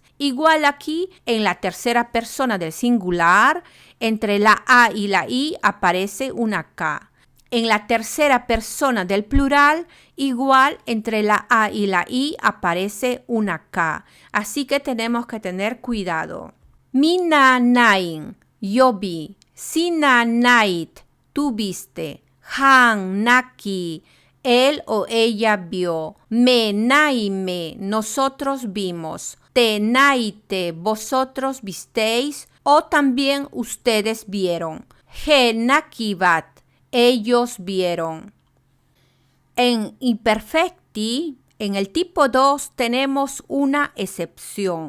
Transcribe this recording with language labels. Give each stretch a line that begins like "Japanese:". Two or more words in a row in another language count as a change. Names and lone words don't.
Spanish: Igual aquí, en la tercera persona del singular, entre la a y la i aparece una k. En la tercera persona del plural, igual entre la a y la i aparece una k. Así que tenemos que tener cuidado.
Finnish: Minä näin,
Spanish: yo vi.
Finnish: Sinä näit,
Spanish: tú viste.
Finnish: Hän näki,
Spanish: él o ella vio.
Finnish: Me näimme,
Spanish: nosotros vimos.
Finnish: Te näitte,
Spanish: vosotros visteis. O también ustedes vieron.
Finnish: He näkivät,
Spanish: ellos vieron. En imperfecti, en el tipo 2, tenemos una excepción.